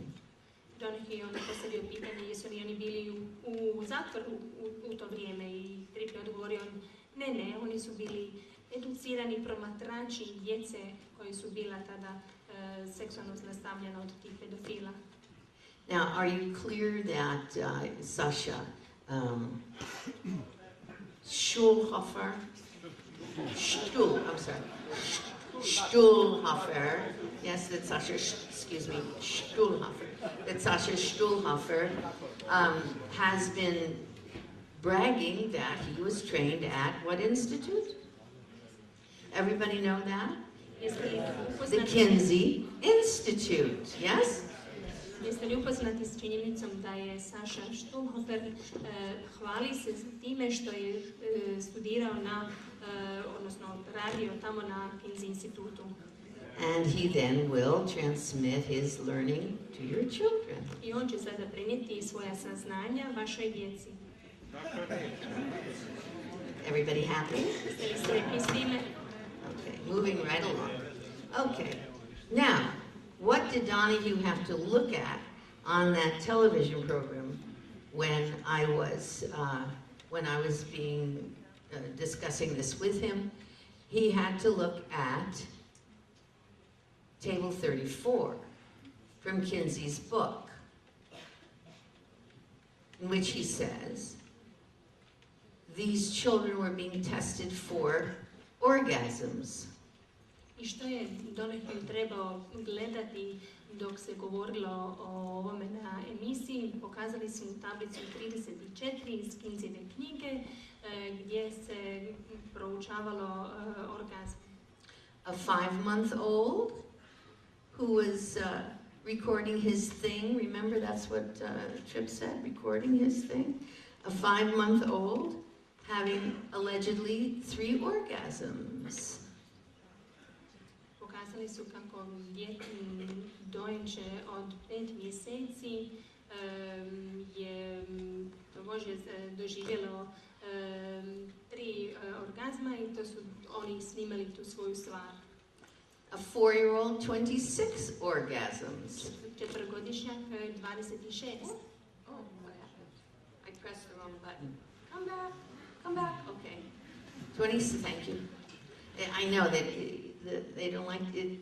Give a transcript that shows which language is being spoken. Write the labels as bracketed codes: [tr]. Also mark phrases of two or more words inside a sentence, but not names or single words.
[hr] Donahue onda postavio pitanje jesu li oni bili u zatvoru u to vrijeme i Tripp je odgovorio ne, oni su bili educirani promatrači djece koji su bila tada seksualno zlostavljana od tih pedofila. [en] Now, are you clear that Sasha Stuhlhofer, yes, that Sasha, excuse me, Stuhlhofer, that Sasha Stuhlhofer has been bragging that he was trained at what institute? Everybody know that? The Kinsey Institute, yes? [hr] Jeste li upoznati s činjenicom da je Saša Stuhlhofer hvali se time što je studirao na, odnosno radio tamo na Kinsey institutu? [en] And he then will transmit his learning to your children. [hr] I on će sada prenijeti svoja saznanja vašoj djeci. [en] Everybody happy? [hr] Jeste li sretni s time? [en] Okay, moving right along. Okay, now, what did Donahue have to look at on that television program when I was discussing this with him? He had to look at Table 34 from Kinsey's book, in which he says, these children were being tested for orgasms. [hr] I što je Donahue trebao gledati dok se govorilo o ovome na emisiji? Pokazali su mu tablicu 34 iz Kinseyeve knjige gdje se proučavalo orgazm. [en] A 5-month-old who was recording his thing. Remember, that's what Tripp said, recording his thing. A 5-month-old having allegedly 3 orgasms. [hr] Pokazali su kako dojenče od 5 mjeseci je može doživjelo 3 orgazma i to su oni snimali tu svoju stvar. [en] A 4-year-old, 26 orgasms. [hr] 4-godišnjak 26. [en] Oh, I pressed the wrong button. Come back. Okay. 20. Thank you. I know that they don't like it.